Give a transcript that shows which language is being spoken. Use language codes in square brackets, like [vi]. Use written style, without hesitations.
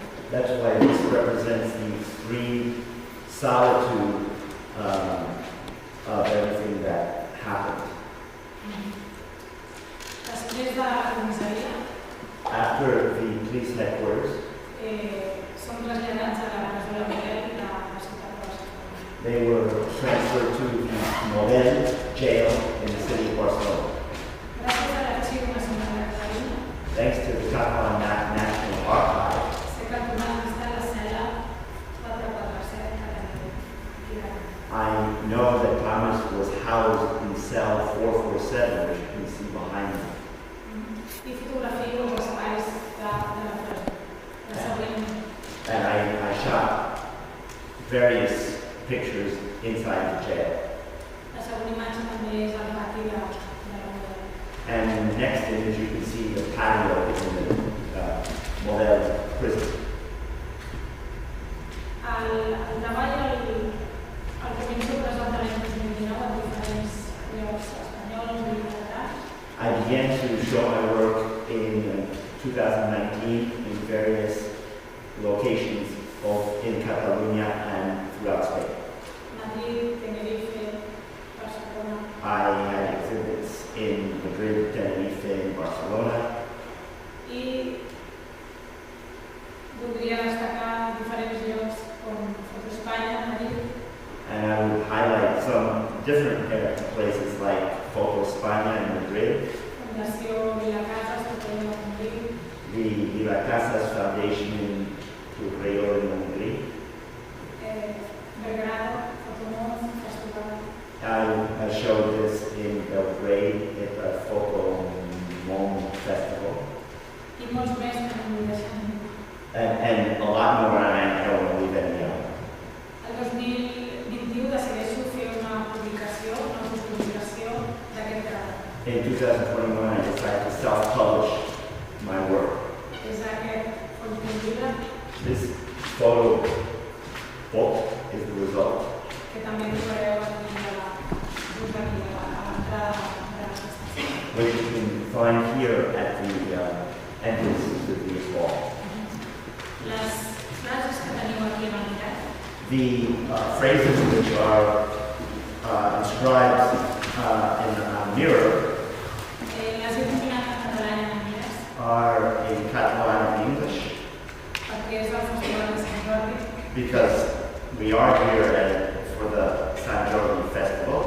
[en] That's why this represents the extreme solitude of everything that happened. [ca] Després de la comissaria, [en] After the police headquarters, [ca] són traslladats a la presó de Model de la ciutat de Barcelona. [en] they were transferred to the Model jail in the city of Barcelona. [ca] Gràcies a l'Arxiu Nacional de Catalunya, [en] Thanks to the Catalan National Archive, [ca] sé que el Tomàs està a la cel·la 447 que tenim aquí. [en] I know that Thomas was housed in cell 447, which you can see behind me. [ca] I fotografio els espais de la presó. La següent, [en] And I shot various pictures inside the jail. [ca] la següent imatge també és el pati de la Model. [en] And in the next image, you can see the patio in the Model prison. [ca] El treball al començo presenta l'any 2019 en diferents llocs espanyols i catalans. [en] I began to show my work in 2019 in various locations, both in Catalonia and throughout Spain. [ca] Madrid, Tenerife, Barcelona. [en] I had exhibits in Madrid, Tenerife, and Barcelona. [ca] I voldria destacar diferents llocs com Foto Espanya, Madrid, [en] And I would highlight some different places like Photo España in Madrid, [ca] Fundació Vilacasas, que tenim a Madrid, [en] the Villa Casas Foundation in Rio in Madrid. [ca] Belgrado, Fotomón, Festival. [en] I showed this in Belgrade at the Photo Mom Festival. [ca] I molts més que no vull deixar ningú. [en] And a lot more, and I don't want to leave any out. [ca] El 2021 decideixo fer una publicació, una publicació d'aquest treball. [en] In 2021, I decided to self-publish my work. [ca] És aquest contingut [en] This photo book is the result. [ca] que també trobareu aquí a l'entrada de l'estació. [en] Which you can find here at the entrance to the hall. [ca] Les frases que teniu aquí a l'entrada, [en] The phrases which are inscribed in a mirror [ca] les he combinat en català i en anglès [en] are in Catalan and English [ca] perquè és el Festival de Sant Jordi [en] because we are here for the SANT JORDI festival